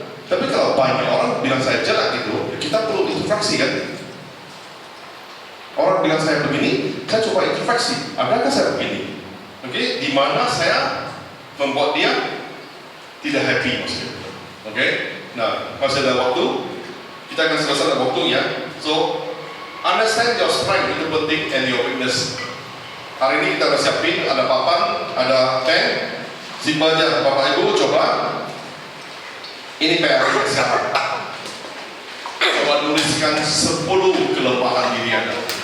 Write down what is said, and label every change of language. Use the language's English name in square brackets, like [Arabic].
[Indonesian] Tapi kalau banyak orang bilang saya jelek gitu, kita perlu introspeksi kan? Orang bilang saya begini, saya coba introspeksi. Adakah saya begini? Oke, di mana saya membuat dia tidak happy maksudnya. Oke, nah masih ada waktu, kita akan selesai ada waktunya. [English] So, understand your strength [Indonesian] itu penting [English] and your weakness. [Indonesian] Hari ini kita udah siapin, ada papan, ada pen. Simpel aja, Bapak Ibu coba. Ini PR siapa? Coba tuliskan 10 kelemahan diri Anda.